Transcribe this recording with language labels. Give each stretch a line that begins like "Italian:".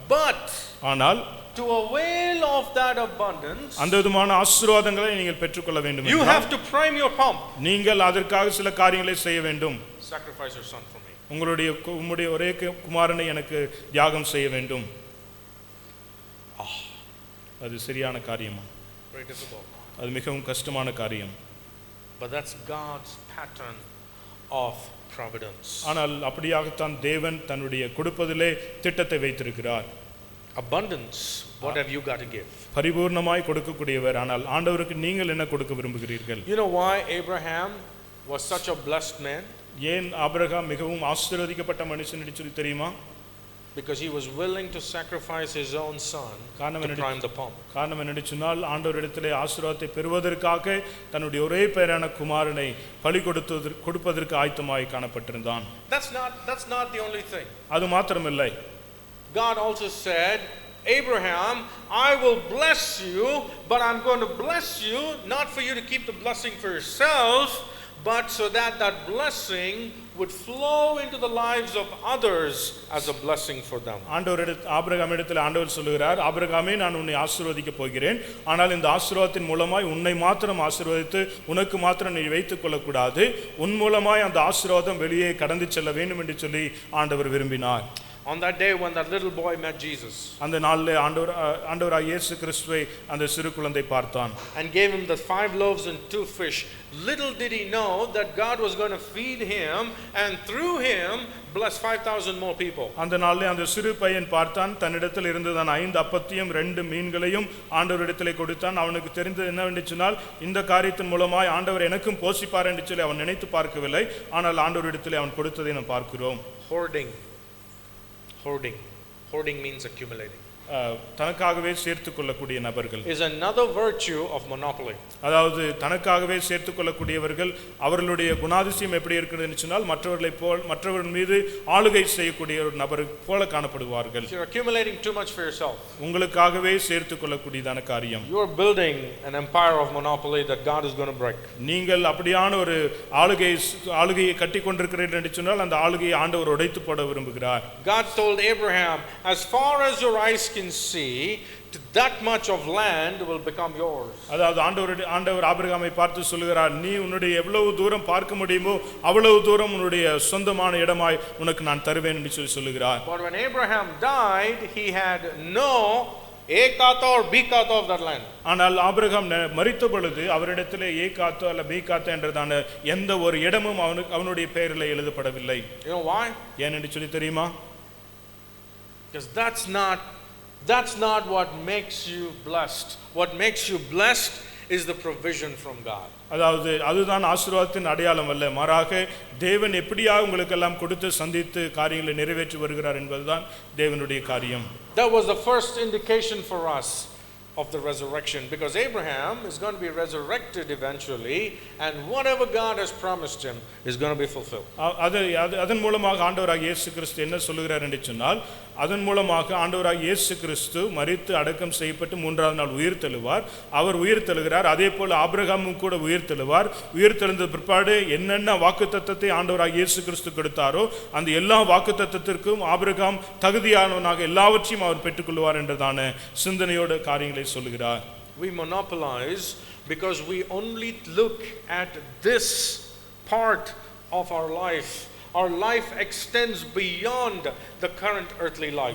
English: But
Tamil: ஆனால்
English: to avail of that abundance,
Tamil: அந்த விதமான ஆசீர்வாதங்களை நீங்கள் பெற்றுக்கொள்ள வேண்டும்.
English: you have to prime your pump.
Tamil: நீங்கள் அதற்காக சில காரியங்களை செய்ய வேண்டும்.
English: Sacrifice your son for me.
Tamil: உம்முடைய ஒரே குமாரனை எனக்கு தியாகம் செய்ய வேண்டும். அது சரியான காரியமா?
English: Very difficult.
Tamil: அது மிகவும் கஷ்டமான காரியம்.
English: But that's God's pattern of providence.
Tamil: ஆனால் அப்படியாகத்தான் தேவன் தன்னுடைய கொடுப்பதிலே திட்டத்தை வைத்திருக்கிறார்.
English: Abundance, what have you got to give?
Tamil: பரிபூர்ணமாய் கொடுக்கக்கூடியவர். ஆனால் ஆண்டவருக்கு நீங்கள் என்ன கொடுக்க விரும்புகிறீர்கள்?
English: You know why Abraham was such a blessed man?
Tamil: ஏன் ஆபிரகாம் மிகவும் ஆசீர்வதிக்கப்பட்ட மனுஷன் என்று சொல்லி தெரியுமா?
English: Because he was willing to sacrifice his own son to prime the pump.
Tamil: காரணம் என்னன்னு சொன்னால், ஆண்டவரிடத்திலே ஆசீர்வாதத்தை பெறுவதற்காக தன்னுடைய ஒரே பேரான குமாரனை பலி கொடுப்பதற்கு ஆயத்தமாய் காணப்பட்டிருந்தான்.
English: That's not the only thing.
Tamil: அது மாத்திரமில்லை.
English: God also said, Abraham, I will bless you, but I'm going to bless you not for you to keep the blessing for yourself, but so that blessing would flow into the lives of others as a blessing for them.
Tamil: ஆபிரகாமிடத்தில் ஆண்டவர் சொல்லுகிறார், ஆபிரகாமே, நான் உன்னை ஆசீர்வதிக்க போகிறேன், ஆனால் இந்த ஆசீர்வாதத்தின் மூலமாய் உன்னை மாத்திரம் ஆசீர்வதித்து உனக்கு மாத்திரம் நீ வைத்துக் கொள்ளக்கூடாது, உன் மூலமாய் அந்த ஆசீர்வாதம் வெளியே கடந்து செல்ல வேண்டும் என்று சொல்லி ஆண்டவர் விரும்பினார்.
English: On that day when that little boy met Jesus,
Tamil: அந்த நாளிலே ஆண்டவராகிய இயேசு கிறிஸ்துவை அந்த சிறு குழந்தை பார்த்தான்,
English: and gave him the 5 loaves and 2 fish, little did he know that God was going to feed him and through him bless 5,000 more people.
Tamil: அந்த நாளிலே அந்த சிறு பையன் பார்த்தான், தன்னிடத்தில் இருந்ததான 5 அப்பத்தையும் 2 மீன்களையும் ஆண்டவரிடத்திலே கொடுத்தான். அவனுக்கு தெரிந்தது என்னவென்று சொன்னால், இந்த காரியத்தின் மூலமாய் ஆண்டவர் எனக்கும் போஷிப்பார் என்று சொல்லி அவன் நினைத்து பார்க்கவில்லை. ஆனால் ஆண்டவரிடத்திலே அவன் கொடுத்ததை நாம் பார்க்கிறோம்.
English: Hoarding means accumulating.
Tamil: தனக்காகவே சேர்த்துக் கொள்ளக்கூடிய நபர்கள்
English: is another virtue of monopoly.
Tamil: அதாவது தனக்காகவே சேர்த்துக் கொள்ளக்கூடியவர்கள், அவர்களுடைய குணாதிசயம் எப்படி இருக்குன்னு சொன்னால், மற்றவர்கள் மீது ஆளுகை செய்யக்கூடிய ஒரு நபர் போல காணப்படுவார்கள்.
English: You are accumulating too much for yourself.
Tamil: உங்களுக்காகவே சேர்த்துக் கொள்ளக்கூடியதான காரியம்.
English: You are building an empire of monopoly that God is going to break.
Tamil: நீங்கள் அப்படியான ஒரு ஆளுகையை கட்டி கொண்டிருக்கிறீர்கள் என்று சொன்னால், அந்த ஆளுகையை ஆண்டவர் உடைத்து போட விரும்புகிறார்.
English: God told Abraham, as far as your eyes can see, that much of land will become yours.
Tamil: அதாவது ஆண்டவர் ஆபிரகாமை பார்த்து சொல்கிறார், நீ உன்னுடைய எவ்வளவு தூரம் பார்க்க முடியுமோ அவ்வளவு தூரம் உன்னுடைய சொந்தமான இடமாய் உனக்கு நான் தருவேன் என்று சொல்லுகிறார்.
English: But when Abraham died, he had no
Tamil: ஏகாத்தோ or பீகாத்தோ
English: of that land.
Tamil: ஆனால் ஆபிரகாம் மரித்த பொழுது அவரிடத்திலே ஏகாத்தோ அல்ல பீகாத்தோ என்றதான எந்த ஒரு இடமும் அவனுடைய பெயரில் எழுதப்படவில்லை.
English: You know why?
Tamil: ஏன் என்று சொல்லி தெரியுமா?
English: Because that's not what makes you blessed. What makes you blessed is the provision from God.
Tamil: அதாவது அதுதான் ஆசீர்வாதத்தின் அடையாளம் அல்ல, மாறாக தேவன் எப்படியாக உங்களுக்கு எல்லாம் கொடுத்து சந்தித்து காரியங்களை நிறைவேற்றி வருகிறார் என்பதுதான் தேவனுடைய காரியம்.
English: That was the first indication for us of the resurrection, because Abraham is going to be resurrected eventually, and whatever God has promised him is going to be fulfilled.
Tamil: அதன் மூலமாக ஆண்டவராகிய இயேசு கிறிஸ்து என்ன சொல்லுகிறார் என்று சொன்னால், அதன் மூலமாக ஆண்டவராகிய இயேசு கிறிஸ்து மரித்து அடக்கம் செய்யப்பட்டு மூன்றாவது நாள் உயிர் தெழுவார். அவர் உயிர் தெழுகிறார். அதே போல ஆபிரகாமும் கூட உயிர் தெழுவார். உயிர் தெழுந்த பிற்பாடு என்னென்ன வாக்குத்தத்தத்தை ஆண்டவராகிய இயேசு கிறிஸ்து கொடுத்தாரோ அந்த எல்லா வாக்குத்தத்தத்திற்கும் ஆபிரகாம் தகுதியானவனாக எல்லாவற்றையும் அவர் பெற்றுக்கொள்வார் என்றதான சிந்தனையோட காரியங்களை சொல்லுகிறார்.
English: We monopolize because we only look at this part of our life. Our life extends beyond the current earthly life.